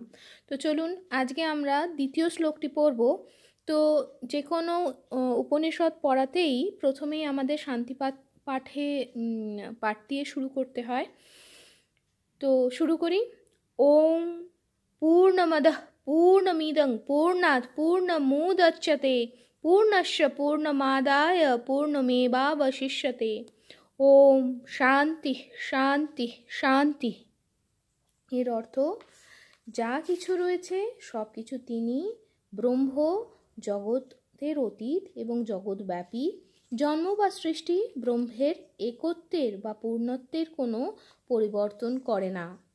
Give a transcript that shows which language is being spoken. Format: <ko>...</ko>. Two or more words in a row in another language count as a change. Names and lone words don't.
<bn>তো চলুন আজকে আমরা দ্বিতীয় শ্লোকটি পড়ব। তো যে কোনো উপনিষদ পড়াতেই প্রথমেই আমাদের শান্তিপাঠ পাঠ দিয়ে শুরু করতে হয়। তো শুরু করি।</bn> <sa>ওম পূর্ণমদঃ পূর্ণমিদং পূর্ণাৎ পূর্ণমুদচ্যতে পূর্ণস্য পূর্ণমাদায় পূর্ণমেবাবশিষ্যতে। ওম শান্তি শান্তি শান্তি।</sa> <bn>এর অর্থ, যা কিছু রয়েছে সব কিছু তিনি ব্রহ্ম, জগতের অতীত এবং জগৎব্যাপী। জন্ম বা সৃষ্টি ব্রহ্মের একত্বের বা পূর্ণত্বের কোনো পরিবর্তন করে না।</bn>